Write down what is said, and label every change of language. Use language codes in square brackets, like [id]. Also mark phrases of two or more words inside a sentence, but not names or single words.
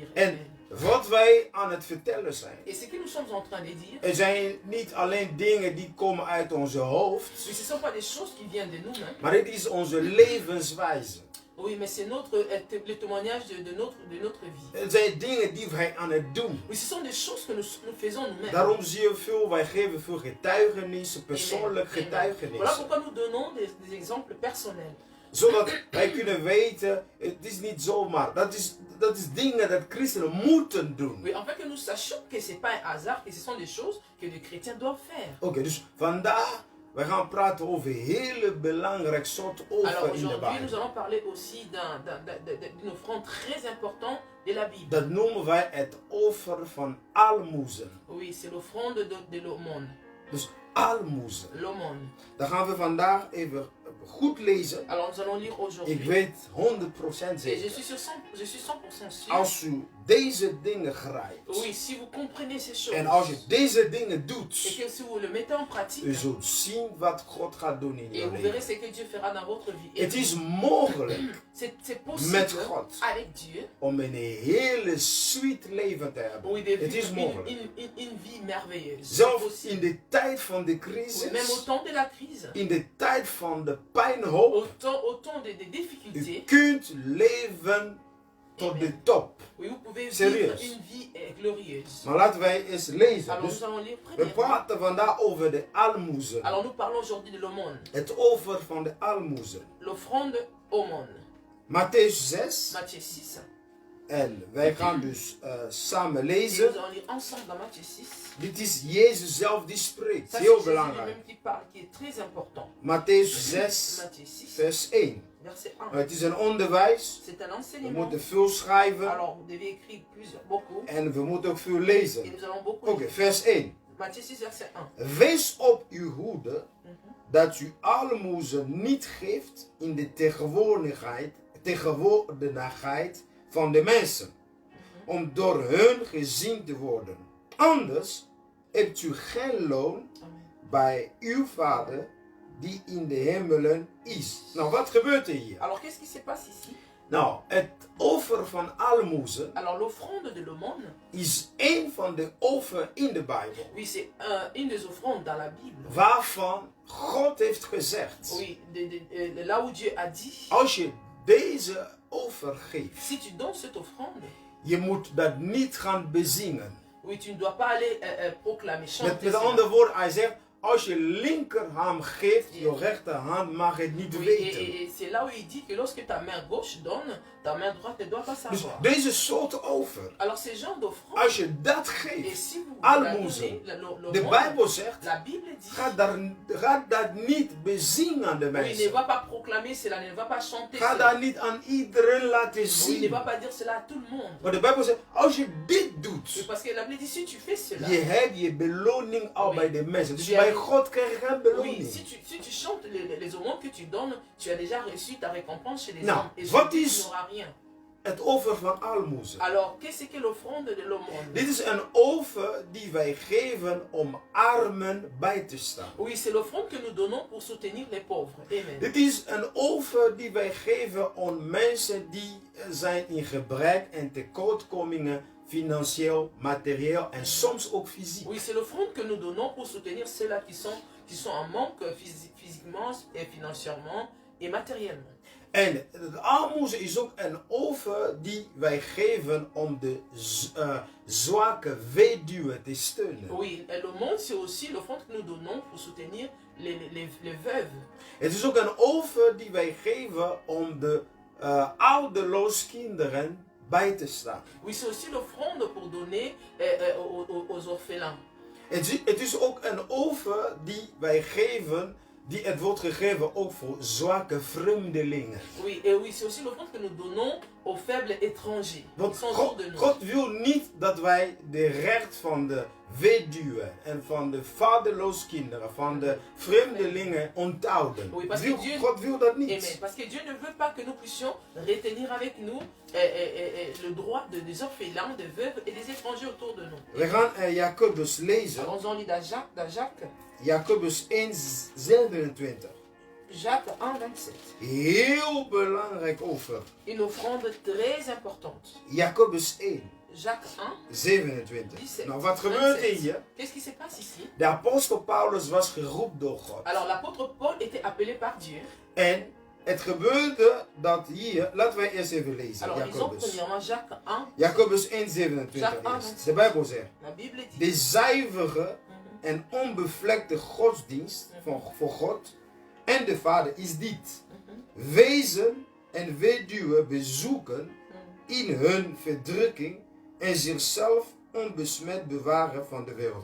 [nl] En wat wij aan het vertellen zijn, [fr] Et ce que nous sommes en train de dire, [nl] er zijn niet alleen dingen die komen uit onze hoofd, [fr] ce ne sont pas des choses qui viennent de nous-mêmes. [nl] maar het is onze levenswijze. [fr] Oui, mais c'est le témoignage de notre vie. [nl] Het zijn dingen die wij aan het doen. [fr] Oui, ce sont des choses que nous faisons nous-mêmes. [nl] Daarom zie je veel, wij geven veel getuigenissen, persoonlijk [fr] Voilà [nl] getuigenissen. [fr] pourquoi nous donnons des exemples personnels. [nl] Zodat wij kunnen weten, het is niet zomaar. Dat is dingen dat christenen moeten doen. [fr] Oui, afin que nous sachions que ce n'est pas un hasard, que ce sont des choses que les chrétiens doivent faire. [nl] Oké, dus vandaag, we gaan praten over hele belangrijk soort [fr] Alors [nl] offer in de [fr] aujourd'hui, nous [nl] Bijbel. [fr] allons parler aussi d'une offrande très importante de la Bible. [nl] Dat noemen wij het offer van almoezen. [fr] Oui, c'est l'offrande de l'aumône. [nl] Dus almoezen. [fr] L'aumône. [nl] Dan gaan we vandaag even goed lezen. [fr] Alors nous allons lire [nl] Ik [fr] aujourd'hui. [nl] weet 100% [fr] Et [nl] zeker. [fr] je suis 100% sûr. [nl] Als u deze dingen grijpt. [fr] Oui, si vous comprenez ces choses. [nl] En als je deze dingen [fr] Et [nl] doet. [fr] que si vous le mettez en pratique. [nl] U zult zien wat God gaat doen in [fr] Et [nl] je [fr] vous verrez [nl] leven. [fr] ce que Dieu fera dans votre vie. [nl] Het is mogelijk [fr] C'est possible [nl] met God [fr] avec Dieu. [nl] om een hele sweet leven te hebben. [fr] Oui, de [nl] Het is [fr] vivre [nl] mogelijk. [fr] une vie merveilleuse. C'est [nl] Zelfs [fr] possible. [nl] in de tijd van de [fr] Oui, même au [nl] crisis, [fr] temps de la crise, [nl] in de tijd van de pijnhoop, [fr] au temps des difficultés, [nl] u kunt leven tot de top. [fr] oui, vous pouvez [nl] Serieus. [fr] vivre une vie glorieuse. [nl] Maar laten wij eens lezen. [fr] Alors [nl] Dus [fr] nous allons lire [nl] we [fr] premièrement. [nl] praten vandaag over de almoezen. [fr] Alors nous parlons aujourd'hui de l'aumône. [nl] Het offer van de almoezen. [fr] L'offrande aumône. [nl] Matthäus 6, [fr] Matthieu 6, [nl] En wij gaan dus samen [fr] Et [nl] lezen. [fr] nous allons lire ensemble dans Matthieu 6. [nl] Dit is Jezus zelf die spreekt. [fr] Ça, c'est [nl] Heel [fr] Jésus [nl] belangrijk. [fr] lui-même qui parle, qui est très important. [nl] Matthäus 6, [fr] Matthieu 6, [nl] vers 1. [fr] verset 1. [nl] Het is een onderwijs. [fr] C'est un [nl] We [fr] enseignement. [nl] moeten veel schrijven. [fr] Alors, vous devez écrire beaucoup. [nl] En we moeten ook veel [fr] Et [nl] lezen. [fr] nous allons beaucoup [nl] Oké, [fr] lire. [nl] vers 1. [fr] Matthieu 6, verset 1. [nl] Wees op uw hoede Mhm. dat u almoezen niet geeft in de tegenwoordigheid van de mensen, om door hun gezien te worden. Anders hebt u geen loon Amen. bij uw Vader die in de hemelen is. Nou, wat gebeurt er hier? [fr] Alors, qu'est-ce qui se passe ici? [nl] Nou, het offer van almoezen [fr] Alors, l'offrande de l'aumône, [nl] is één van de offers in de Bijbel, [fr] oui, c'est une des offrandes dans la Bible. [nl] waarvan God heeft gezegd, [fr] Oui, là où Dieu a dit, [nl] als je deze offer geeft, [fr] si tu donnes cette offrande, [nl] je moet dat niet gaan bezingen. [fr] oui, tu ne dois pas aller proclamer, chanter. [nl] Met [fr] cela. [nl] andere woorden, hij zegt, als je linkerhand geeft, je rechterhand mag het niet [fr] Oui, [nl] weten. [fr] et c'est là où il dit que lorsque ta main gauche donne, ta main droite ne doit pas [nl] Dus [fr] savoir. [nl] deze soort offer, [fr] Alors, ces genres d'offrandes, [nl] als je dat [fr] et [nl] geeft, [fr] si vous [nl] almoezen, [fr] la donnez, [nl] de Bijbel zegt, [fr] la Bible dit, [nl] ga dat niet bezingen aan de [fr] oui, ne [nl] mensen. [fr] va pas proclamer cela, ne va pas chanter [nl] Ga [fr] cela. [nl] dat niet aan iedereen laten [fr] Oui, ne [nl] zien. [fr] va pas dire cela à tout le monde. [nl] Maar de Bijbel zegt, als je dit [fr] Oui, [nl] doet, [fr] parce que la Bible dit, si tu fais cela, [nl] je hebt je beloning al [fr] Oui. [nl] bij de mensen. Dus Je bij hebt- God krijg je geen [fr] oui, [nl] beloning. [fr] si tu chantes les aumônes que tu donnes, tu as déjà reçu ta récompense chez les [nl] Nou, [fr] hommes. Et [nl] wat [fr] je dis, [nl] is- [fr] tu n'auras rien. [nl] Het offer van almoezen. [fr] Alors, qu'est-ce que l'offrande de l'aumône? [nl] Dit is een offer die wij geven om armen bij te staan. [fr] Oui, c'est l'offrande que nous donnons pour soutenir les pauvres. Amen. [nl] Dit is een offer die wij geven aan mensen die zijn in gebrek en tekortkomingen, financieel, materieel en soms ook fysiek. [fr] Oui, c'est l'offrande que nous donnons pour soutenir ceux-là qui sont en manque physiquement et financièrement et matériellement. [nl] En het almoezen is ook een offer die wij geven om de zwakke weduwe te steunen. [fr] Oui, et l'aumône, c'est aussi l'offrande que nous donnons pour soutenir les veuves. [nl] Het is ook een offer die wij geven om de ouderloos kinderen bij te staan. [fr] Oui, c'est aussi l'offrande pour donner aux orphelins. [nl] Het is ook een offer die wij geven, die het wordt gegeven ook voor zwakke vreemdelingen. [fr] Oui, et oui, c'est aussi l'offrande que nous donnons aux faibles étrangers. Qui [nl] Want [fr] sont autour de nous. [nl] God wil niet dat wij de recht van de weduwe en van de vaderloos kinderen, van de vreemdelingen onthouden. [fr] Oui, parce que Dieu- [nl] God wil dat Amen. niet. [fr] Parce que Dieu ne veut pas que nous puissions retenir avec nous le droit des orphelins, des veuves et des étrangers autour de nous. [nl] We gaan Jacobus lezen. [fr] Alors, on lit dans Jacques, [nl] Jacobus 1, 27. [fr] Jacques 1, 27. [nl] Heel belangrijk offer. [fr] Une offrande très importante. [nl] Jacobus 1, [fr] Jacques 1, [nl] 27. [fr] 17. [nl] Nou, wat gebeurt er [fr] 27. [nl] hier? [fr] Qu'est-ce qui se passe ici? [nl] De apostel Paulus was geroepen door God. [fr] Alors, l'apôtre Paul était appelé par Dieu. [nl] En het gebeurde dat hier, laten wij eerst even lezen. [fr] Alors, lisons [nl] Jacobus. [fr] premièrement Jacques 1. [nl] Jacobus 1, 27 [fr] Jacques 1, [nl] eerst. De Bijbel zegt. [fr] La Bible dit. [nl] De zuivere Mhm. en onbevlekte godsdienst voor God en de Vader is dit. Mhm. Wezen en weduwe bezoeken Mhm. in hun verdrukking en zichzelf onbesmet bewaren van de wereld.